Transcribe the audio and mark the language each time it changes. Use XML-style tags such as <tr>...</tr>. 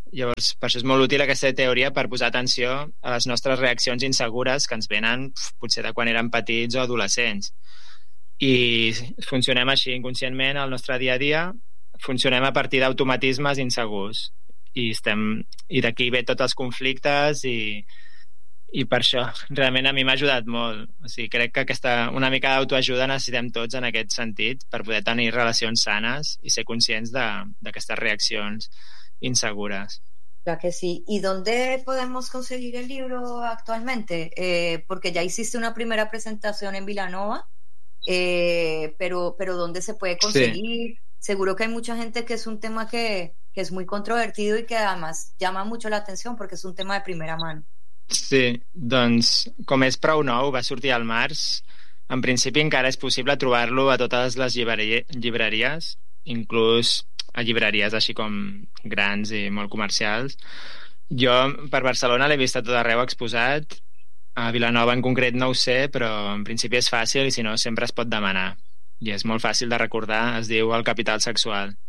<ca>Llavors, per això és molt útil aquesta teoria, per posar atenció a les nostres reaccions insegures que ens venen potser de quan érem petits o adolescents, i funcionem així inconscientment al nostre dia a dia, funcionem a partir d'automatismes insegurs, i d'aquí ve tots els conflictes, i per això realment a mi m'ha ajudat molt. O sigui, crec que aquesta, una mica d'autoajuda necessitem tots en aquest sentit per poder tenir relacions sanes i ser conscients d'aquestes reaccions insegures. Clar que sí.</ca> <es>¿Y dónde podemos conseguir el libro actualmente? Porque ya hiciste una primera presentación en Vilanova, pero ¿dónde se puede conseguir? Sí. Seguro que hay mucha gente que es un tema que es muy controvertido y que además llama mucho la atención porque es un tema de primera mano.</es> <ca>Sí, doncs com és prou nou, va sortir al març, en principi encara és possible trobar-lo a totes les llibreries, inclús a llibreries així com grans i molt comercials. Jo per Barcelona l'he vist a tot arreu exposat, a Vilanova en concret no ho sé, però en principi és fàcil, i si no sempre es pot demanar, i és molt fàcil de recordar, es diu El capital sexual.</ca>